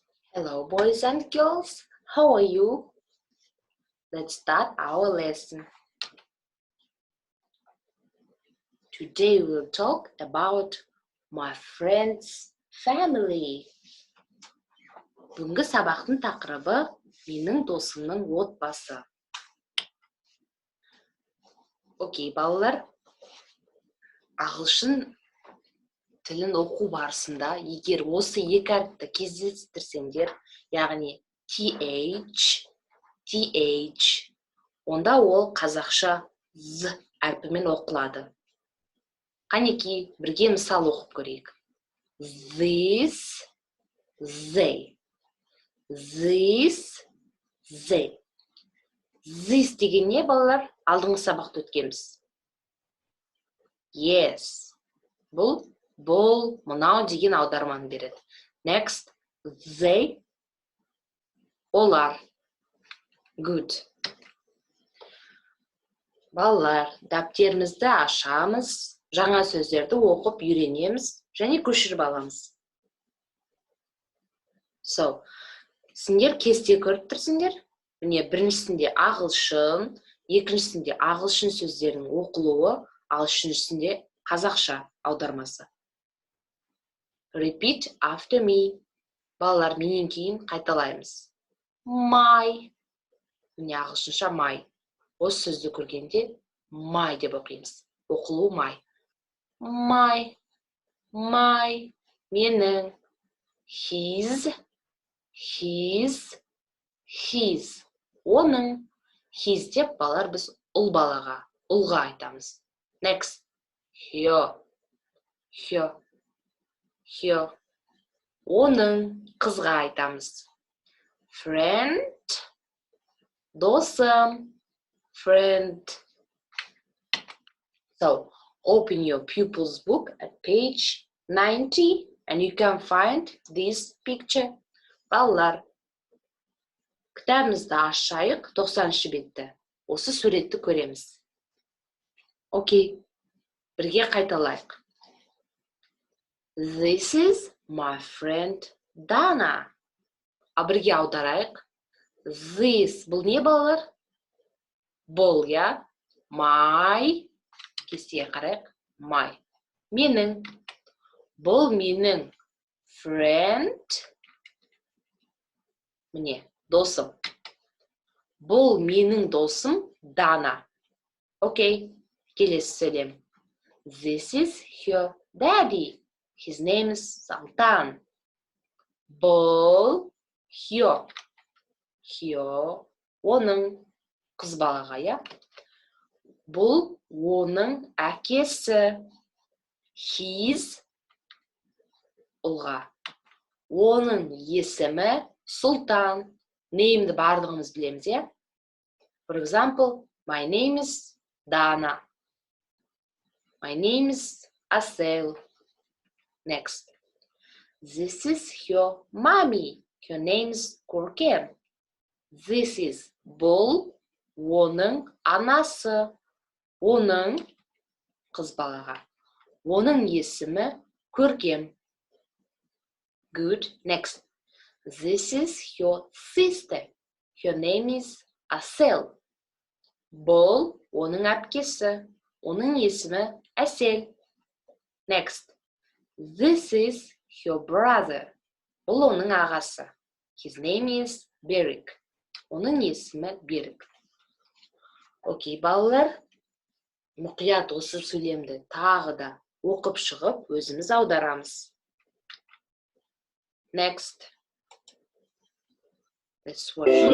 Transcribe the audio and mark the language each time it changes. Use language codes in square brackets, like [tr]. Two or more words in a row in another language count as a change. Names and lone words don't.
[en] Hello, boys and girls. How are you? Let's start our lesson. Today we'll talk about my friend's family. [kk] Бүгінгі сабақтың тақырыбы менің досымның отбасы. Окей, балалар, ағылшын тілін оқу барысында, егер осы екі әріпті кездестірсеңдер, яғни TH, онда ол қазақша Z әрпімен оқылады. Қанекей, бірге мысал оқып көрейік. [en] This, they. This, they. [kk] This деген не, балалар? Алдыңғы сабақты өткенбіз. [en] Yes. [kk] Бұл, мынау деген аударманы береді. [en] Next, they. Олар. Good. [kk] Балалар, дәптерімізді ашамыз, жаңа сөздерді оқып үйренеміз және көшіріп аламыз. So, сендер кесте көріп тұрсыңдар? Міне, біріншісінде ағылшын, екіншісінде ағылшын сөздерінің оқылуы, ал үшіншісінде қазақша аудармасы. [en] Repeat after me. [kk] Балалар, менен кейін қайталаймыз. My. Міне, ағылшынша my. Осы сөзді көргенде my деп оқимыз. Оқылу my. My. Менің. His. Оның. His деп балалар біз ұлға айтамыз. Next. Her. Оның қызға айтамыз. Friend. Досым. [en] Friend. So, open your pupil's book at page 90 and you can find this picture. [kk] Балалар, кітабымызды ашайық, 90-шы бетті. Осы суретті көреміз. Окей, бірге қайталайық. [en] This is my friend Dana. [kk] Бірге аударайық. This, бұл не, балалар? Бұл, я? My. Кестеге қарайық. My. Менің. Бұл менің. Friend. Міне, досым. Бұл менің досым Дана. Окей, келесі сөйлем. [en] This is her daddy. His name is Sultan. [kk] Бұл her. Оның қыз балаға, я? Бұл оның әкесі. His ұлға. Оның есімі Султан. Name'ді барлығымыз білеміз, я? [en] For example, my name is Dana. My name is Asel. Next. This is her mommy. Her name is Көркем. This is [kk] бұл оның анасы. Оның қыз балаға. Оның есімі Көркем. [en] Good. Next. This is her sister. Her name is Asel. [kk] Бұл оның әпкесі. Оның есімі Әсел. [en] Next. This is her brother. [kk] Бұл оның ағасы. [en] His name is Берік. [kk] Оның есімі Берік. Окей, балалар, мұқият осы сөйлемді тағы да оқып шығып, өзіміз аударамыз. [en] Next. Let's watch the